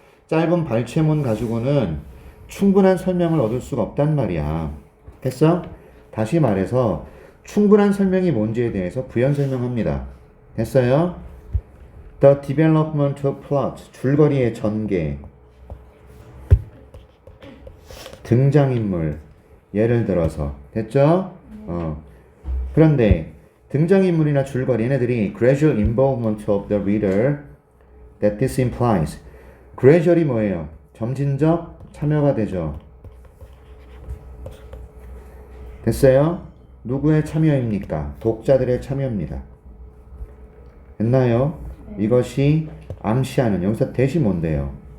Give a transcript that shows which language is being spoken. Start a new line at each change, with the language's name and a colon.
Korean: 짧은 발췌문 가지고는 충분한 설명을 얻을 수가 없단 말이야. 됐어? 다시 말해서, 충분한 설명이 뭔지에 대해서 부연 설명합니다. 됐어요?
English: The development of plot,
Korean: 줄거리의 전개, 등장인물, 예를 들어서 됐죠? 그런데 등장인물이나 줄거리 얘네들이
English: gradual involvement of the reader that this implies.
Korean: gradual이 뭐예요? 점진적 참여가 되죠. 됐어요? 누구의 참여입니까? 독자들의 참여입니다. 됐나요? 이것이 암시하는, 여기서 대시 뭔데요?